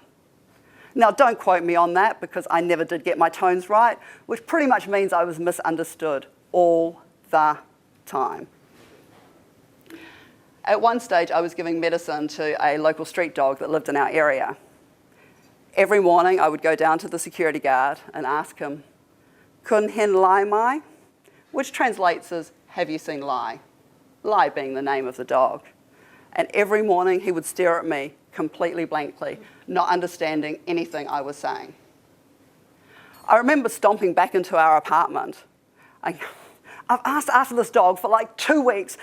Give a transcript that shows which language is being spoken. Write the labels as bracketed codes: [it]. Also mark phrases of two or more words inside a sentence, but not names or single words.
[en] Now, don't quote me on that because I never did get my tones right, which pretty much means I was misunderstood all the time. At one stage, I was giving medicine to a local street dog that lived in our area. Every morning, I would go down to the security guard and ask him, [th] คุณเห็นลายไหม? [en] Which translates as, have you seen Lai? Lai being the name of the dog. And every morning, he would stare at me completely blankly, not understanding anything I was saying. I remember stomping back into our apartment. I've asked after this dog for like 2 weeks.